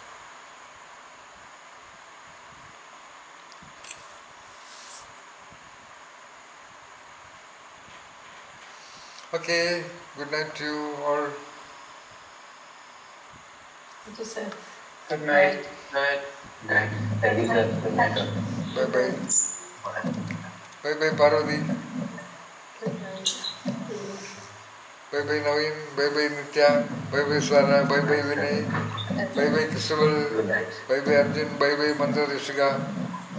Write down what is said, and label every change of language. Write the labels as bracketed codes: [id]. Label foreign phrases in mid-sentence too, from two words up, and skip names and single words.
[en] Okay, good night to you all. What you say? Good night. Night. Thank you, sir. Good night. Bye bye. Bye bye Parvati. Good night. Bye bye Naveen. Bye bye Nitya. Bye bye Sara. Bye bye Vinay. Bye bye Christabel. Good night. Bye bye Arjun. Bye bye Mantra Rishika.